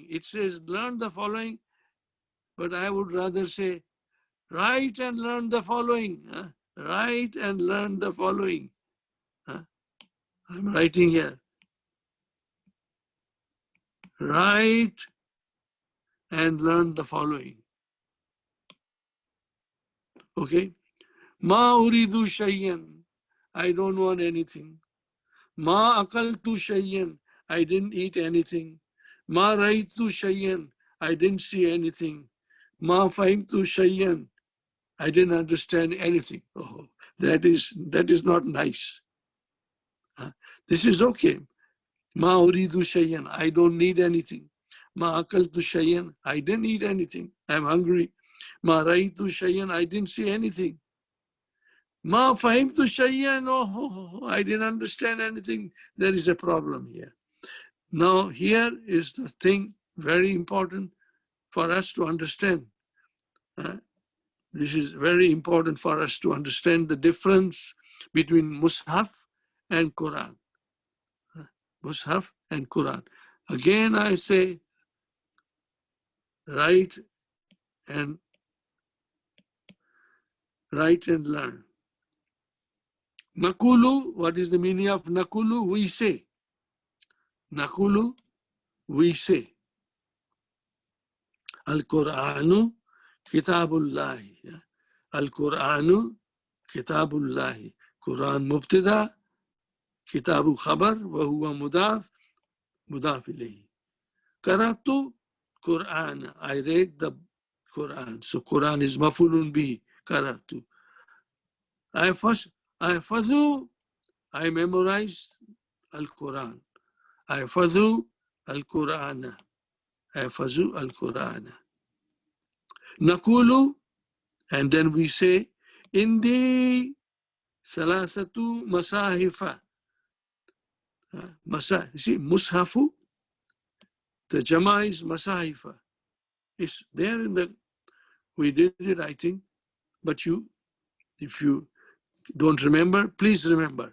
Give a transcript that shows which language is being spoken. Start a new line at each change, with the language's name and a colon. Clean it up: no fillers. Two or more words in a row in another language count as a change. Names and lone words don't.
English: It says learn the following, but I would rather say write and learn the following. Write and learn the following. I'm writing here. Write and learn the following.
Arabic: Okay. ما أريد شيئا.
English: I don't want anything.
Arabic: ما أكلت شيئا.
English: I didn't eat anything.
Arabic: ما رأيت شيئا.
English: I didn't see anything.
Arabic: ما فهمت شيئا.
English: I didn't understand anything. Oh, that is not nice. This is okay.
Arabic: ما أريد شيئا.
English: I don't need anything.
Arabic: ما أكلت شيئا.
English: I didn't eat anything. I'm hungry.
Arabic: ما رأيت شيئا.
English: I didn't see anything.
Arabic: ما فهمت شيئا.
English: Oh, I didn't understand anything. There is a problem here. Now, here is the thing very important for us to understand. This is very important for us to understand the difference between Mus'haf and Quran. Mus'haf and Quran. Again, I say, write and learn. Nakulu, what is the meaning of Nakulu? We say. Nakulu, we say.
Arabic: القرآن كتاب الله. القرآن كتاب الله. قرآن مبتدأ، كتاب خبر، وهو مضاف إليه. قرأت قرآن.
English: I read the Quran. So Quran is
Arabic: مفعول به.
English: Qara'tu. I memorized Al-Quran.
Arabic: أحفظ القرآن. أحفظ القرآن. Nakulu,
English: and then we say,
Arabic: عندي ثلاثة مصاحف.
English: See, Mushafu, the Jama is Masahifa. It's there in the, we did it, I think, but if you don't remember, please remember.